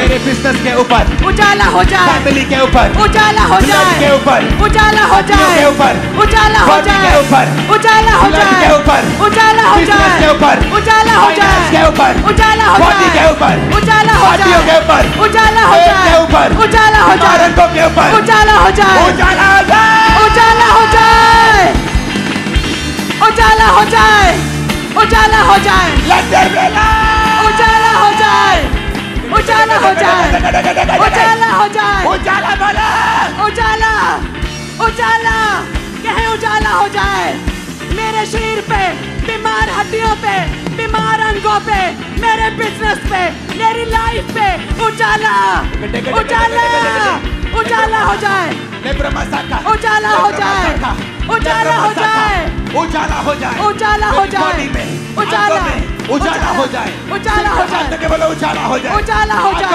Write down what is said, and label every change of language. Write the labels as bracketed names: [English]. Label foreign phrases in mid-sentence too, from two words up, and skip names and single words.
[Hindi] मेरे बिजनेस के ऊपर, उजाला हो जाए, फैमिली के ऊपर, उजाला हो ब्लड जाए, के ऊपर, उजाला हो पत्नियों जाए, के ऊपर, उजाला हो बॉडी जाए, के ऊपर, उजाला हो ब्लड जाए, के ऊपर, उजाला हो बिजनेस जाए, के ऊपर, उजाला हो फाइनेंस के जाए, ऊपर, उजाला हो बॉडी के जाए, ऊपर, उजाला हो हड्डियों के जाए, ऊपर, उजाला हो पेट जाए, के ऊपर, उजाला हो जाए, रंगों के ऊपर, उजाला हो जाए, उजाला हो जाए, उजाला हो जाए, उजाला हो जाए, उजाला हो जाए, [English] Let there be light! [Hindi] उजाला हो जाए, उजाला हो जाए, उजाला हो जाए, उजाला बोला, उजाला, उजाला, कहे उजाला हो जाए। मेरे शरीर पे, बीमार हड्डियों पे, बीमार अंगों पे, मेरे बिजनेस पे, मेरी लाइफ पे उजाला, उजाला, उजाला हो जाए, लेब्रा मसाका, उजाला हो जाए, उजाला हो जाए, उजाला हो जाए, उजाला हो मेरी जाए, बॉडी में, उजाला, आंखों में उजाला हो जाए, उजाला हो जाए, हाथ के बोलो उजाला हो जाए, उजाला हो जाए,